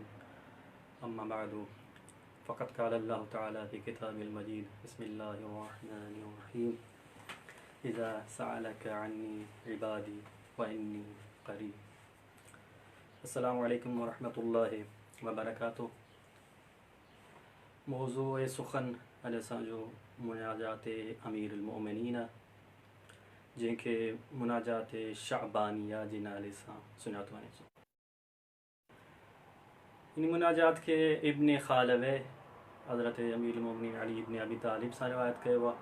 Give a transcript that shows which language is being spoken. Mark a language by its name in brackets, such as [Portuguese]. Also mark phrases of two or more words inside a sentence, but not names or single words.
[Arabic] أما بعد فقد قال الله تعالى في كتابه المجيد بسم الله الرحمن الرحيم. إذا سألك عني عبادي وإني قريب. السلام عليكم ورحمة الله وبركاته. [Sindhi] मौज़ूअ सुख़न अॼु असांजो मुनाजात अमीरुल मोमिनीन, जंहिंखे मुनाजात शाबानिया जे नाले सां सुञातो वञे थो। इन मुनाजात खे इब्न खालवे हज़रत अमीरुल मोमिनीन अली इब्न अबी तालिब सां रिवायत कयो आहे।